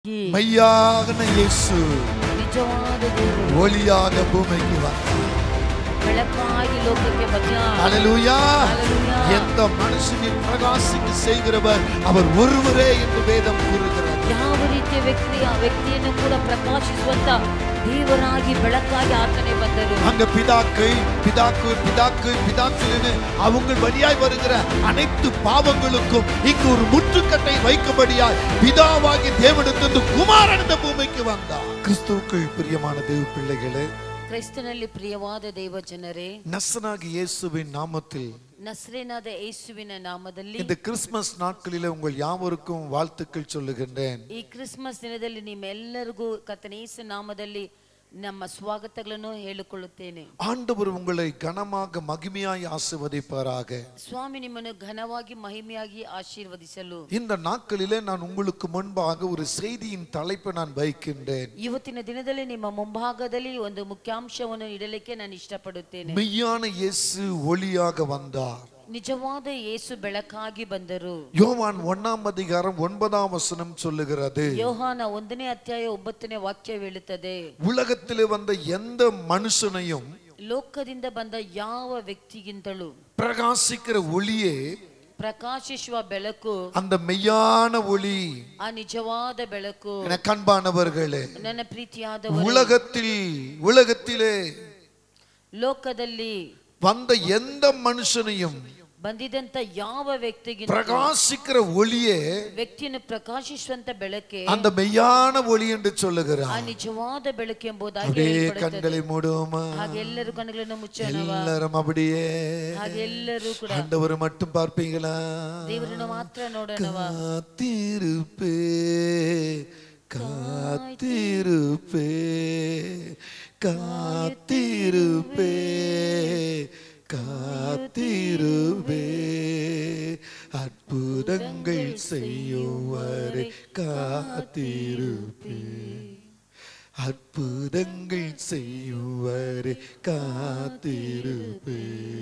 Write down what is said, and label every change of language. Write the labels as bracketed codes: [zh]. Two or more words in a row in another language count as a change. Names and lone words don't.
[ta] மெய்யான இயேசு ஒளியாக பூமிக்கு வந்தார். ஹல்லேலூயா. எந்த மனுஷனின் பிரகாசிக்க செய்கிறவர் அவர் ஒருவரே என்று வேதம் கூறுகிறது. [kn] ಯಾವ ರೀತಿಯ ವ್ಯಕ್ತಿಯನ್ನು ಕೂಡ ಪ್ರಕಾಶಿಸುವಂತ ದೇವರಾಗಿ ಬೆಳಕಾಗಿ ಆತನೇ ಬಂದರು. [ta] அங்க பிதாக்கள் அவங்க வழியாய் வருகிற அனைத்து பாவங்களுக்கும் இங்கு ஒரு முற்றுக்கட்டை வைக்கும்படியாய் பிதாவாகி தேவனிடத்திலிருந்து குமாரன் இந்த பூமிக்கு வந்தார். கிறிஸ்துவுக்குள் பிரியமான தேவ பிள்ளைகளே, [kn] ಕ್ರಿಸ್ತನಲ್ಲಿ ಪ್ರಿಯವಾದ ದೇವ ಜನರೇ, [ta] நசனாகிய இயேசுவின் நாமத்தில் [kn] ನಸರೇನಾದ ಯೇಸುವಿನ ನಾಮದಲ್ಲಿ [ta] இந்த கிறிஸ்மஸ் நாட்களிலே உங்கள் யாவருக்கும் வாழ்த்துக்கள் சொல்லுகின்றேன். [kn] ಈ ಕ್ರಿಸ್ಮಸ್ ದಿನದಲ್ಲಿ ನಿಮ್ಮೆಲ್ಲರಿಗೂ ಕರ್ತನ ಯೇಸು ನಾಮದಲ್ಲಿ ನಮ್ಮ ಸ್ವಾಗತಗಳನ್ನು ಹೇಳಿಕೊಳ್ಳುತ್ತೇನೆ. [ta] ஆண்டவர் உங்களை கனமாக மகிமையாய் ஆசீர்வதிப்பாராக. [kn] ಸ್ವಾಮಿ ನಿಮ್ಮನ್ನು ಘನವಾಗಿ ಮಹಿಮೆಯಾಗಿ ಆಶೀರ್ವದಿಸಲು [ta] இந்த நாட்களிலே நான் உங்களுக்கு முன்பாக ஒரு செய்தியின் தலைப்பை நான் வைக்கின்றேன். [kn] ಇವತ್ತಿನ ದಿನದಲ್ಲಿ ನಿಮ್ಮ ಮುಂಭಾಗದಲ್ಲಿ ಒಂದು ಮುಖ್ಯಾಂಶವನ್ನು ಇಡಲಿಕ್ಕೆ ನಾನು ಇಷ್ಟಪಡುತ್ತೇನೆ. [ta] மெய்யான இயேசு ஒளியாக வந்தார். [kn] ನಿಜವಾದ ಯೇಸು ಬೆಳಕಾಗಿ ಬಂದರು. [ta] யோவான் 1:9 சொல்லுகிறது. [kn] ಯೋಹಾನ 1ನೇ ಅಧ್ಯಾಯ 9ನೇ ವಾಕ್ಯ ಹೇಳುತ್ತದೆ, [ta] உலகத்திலே வந்த எந்த மனுஷனையும் [kn] ಲೋಕದಿಂದ ಬಂದ ಯಾವ ವ್ಯಕ್ತಿಗಿಂತಲೂ [ta] பிரகாசிக்கிற ஒளியே, [kn] ಪ್ರಕಾಶಿಸುವ ಬೆಳಕು, [ta] அந்த மெய்யான ஒளி, [kn] ಆ ನಿಜವಾದ ಬೆಳಕು, [ta] எனக்கு அன்பானவர்களே, [kn] ನನ್ನ ಪ್ರೀತಿಯಾದವರೇ, [ta] உலகத்திலே [kn] ಲೋಕದಲ್ಲಿ [ta] வந்த எந்த மனுஷனையும் [kn] ಬಂದಿದಂತ ಯಾವ ವ್ಯಕ್ತಿಗೆ [ta] பிரகாசிக்கிற ஒளியே, [kn] ವ್ಯಕ್ತಿಯನ್ನು ಪ್ರಕಾಶಿಸುವಂತ ಬೆಳಕೆ, [ta] அந்த மெய்யான ஒளி என்று சொல்லுகிறார். [kn] ಆ ನಿಜವಾದ ಬೆಳಕು ಎಂಬುದಾಗಿ [ta] அப்படியே [kn] ಹೇಳಲ್ಪಡುತ್ತದೆ. [ta] கண்களை மூடுவோமா? [kn] ಹಾಗೆ ಎಲ್ಲರೂ ಕಣ್ಣುಗಳನ್ನು ಮುಚ್ಚೋಣ. [ta] எல்லாரும் அப்படியே [kn] ಹಾಗೆ ಎಲ್ಲರೂ ಕೂಡ [ta] ஆண்டவரை மட்டும் பார்ப்பீங்களா? [kn] ದೇವರನ್ನು ಮಾತ್ರ ನೋಡೋಣ. [ta] காத்திருப்பே காத்திருப்பே காத்திருப்பே காத்திருப்பே, அற்புதங்கள் செய்யுவரை காத்திருப்பே, அற்புதங்கள் செய்யுவரை காத்திருப்பே.